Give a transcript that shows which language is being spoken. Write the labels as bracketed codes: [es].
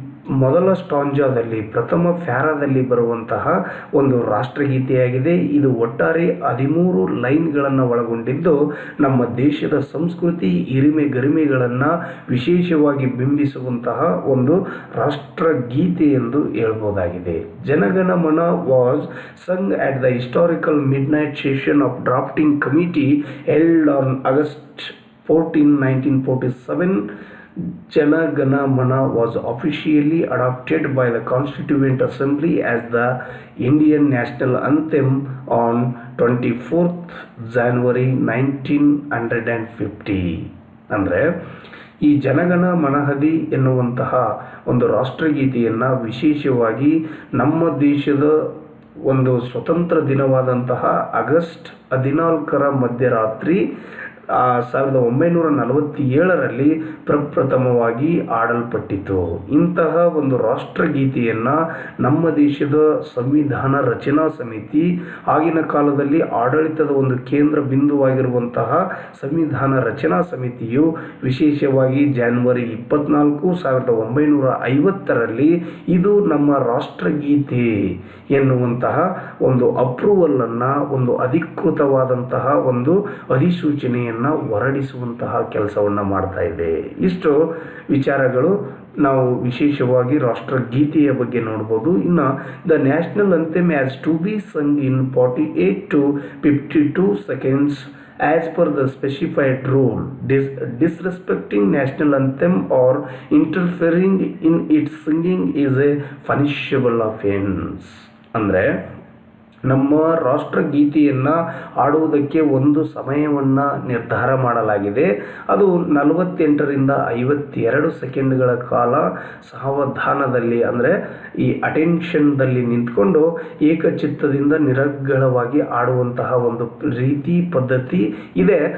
[kn] ಮೊದಲ ಸ್ಟಾಂಜಾದಲ್ಲಿ ಪ್ರಥಮ ಫ್ಯಾರಾದಲ್ಲಿ ಬರುವಂತಹ ಒಂದು ರಾಷ್ಟ್ರಗೀತೆಯಾಗಿದೆ. ಇದು ಒಟ್ಟಾರೆ 13 ಲೈನ್ಗಳನ್ನು ಒಳಗೊಂಡಿದ್ದು ನಮ್ಮ ದೇಶದ ಸಂಸ್ಕೃತಿ ಹಿರಿಮೆ ಗರಿಮೆಗಳನ್ನು ವಿಶೇಷವಾಗಿ ಬಿಂಬಿಸುವಂತಹ ಒಂದು ರಾಷ್ಟ್ರಗೀತೆ ಎಂದು ಹೇಳ್ಬೋದಾಗಿದೆ. [en] Janagana Mana was sung at the historical midnight session of drafting committee held on August 14, 1947. Jana Gana Mana was officially adopted by the Constituent Assembly as the Indian national anthem on 24th January 1950. [kn] ಅಂದರೆ ಈ ಜನಗಣ ಮನಹದಿ ಎನ್ನುವಂತಹ ಒಂದು ರಾಷ್ಟ್ರಗೀತೆಯನ್ನು ವಿಶೇಷವಾಗಿ ನಮ್ಮ ದೇಶದ ಒಂದು ಸ್ವತಂತ್ರ ದಿನವಾದಂತಹ August 14ರ ಮಧ್ಯರಾತ್ರಿ 1947ರಲ್ಲಿ ಪ್ರಪ್ರಥಮವಾಗಿ ಆಡಲ್ಪಟ್ಟಿತು. ಇಂತಹ ಒಂದು ರಾಷ್ಟ್ರಗೀತೆಯನ್ನು ನಮ್ಮ ದೇಶದ ಸಂವಿಧಾನ ರಚನಾ ಸಮಿತಿ, ಆಗಿನ ಕಾಲದಲ್ಲಿ ಆಡಳಿತದ ಒಂದು ಕೇಂದ್ರ ಬಿಂದುವಾಗಿರುವಂತಹ ಸಂವಿಧಾನ ರಚನಾ ಸಮಿತಿಯು ವಿಶೇಷವಾಗಿ ಜನವರಿ 24, 1950ರಲ್ಲಿ ಇದು ನಮ್ಮ ರಾಷ್ಟ್ರಗೀತೆ ಎನ್ನುವಂತಹ ಒಂದು ಅಪ್ರೂವಲನ್ನು, ಒಂದು ಅಧಿಕೃತವಾದಂತಹ ಒಂದು ಅಧಿಸೂಚನೆಯನ್ನು ಹೊರಡಿಸುವಂತಹ ಕೆಲಸವನ್ನು ಮಾಡ್ತಾ ಇದೆ. ಇಷ್ಟು ವಿಚಾರಗಳು ನಾವು ವಿಶೇಷವಾಗಿ ರಾಷ್ಟ್ರಗೀತೆಯ ಬಗ್ಗೆ ನೋಡ್ಬೋದು. [en] ಇನ್ನು the national anthem has to be sung in 48 to 52 seconds as per the specified rule. Disrespecting national anthem or interfering in its singing is a punishable offense. [kn] ಅಂದರೆ ನಮ್ಮ ರಾಷ್ಟ್ರಗೀತೆಯನ್ನು ಆಡುವುದಕ್ಕೆ ಒಂದು ಸಮಯವನ್ನು ನಿರ್ಧಾರ ಮಾಡಲಾಗಿದೆ. ಅದು 48ರಿಂದ 52 ಸೆಕೆಂಡ್ಗಳ ಕಾಲ ಸಾವಧಾನದಲ್ಲಿ, ಅಂದರೆ ಈ ಅಟೆನ್ಷನ್ದಲ್ಲಿ ನಿಂತ್ಕೊಂಡು ಏಕಚಿತ್ತದಿಂದ ನಿರರ್ಗಳವಾಗಿ ಆಡುವಂತಹ ಒಂದು ರೀತಿ ಪದ್ಧತಿ ಇದೆ.